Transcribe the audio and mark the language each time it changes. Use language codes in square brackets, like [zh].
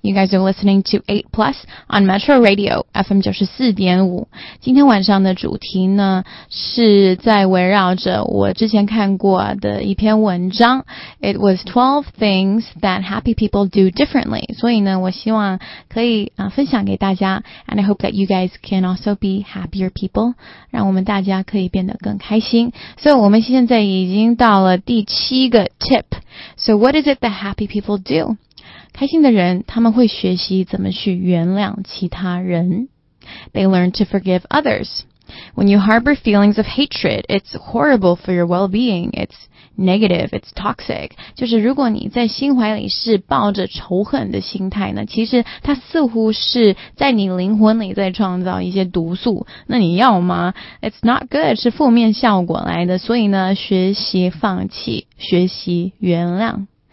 [en] You guys are listening to 8 Plus on Metro Radio FM94.5. [zh] 今天晚上的主题呢，是在围绕着我之前看过的一篇文章。 [en] It was 12 things that happy people do differently. [zh] 所以呢，我希望可以分享给大家。 [en] And I hope that you guys can also be happier people. [zh] 让我们大家可以变得更开心。所以我们现在已经到了第七个 tip. [en] So what is it that happy people do? [zh] 开心的人，他们会学习怎么去原谅其他人。 [en] They learn to forgive others. When you harbor feelings of hatred, it's horrible for your well-being. It's negative, it's toxic. [zh] 就是如果你在心怀里是抱着仇恨的心态呢，其实它似乎是在你灵魂里在创造一些毒素。那你要吗？ [en] It's not good, [zh] 是负面效果来的。所以呢，学习放弃，学习原谅。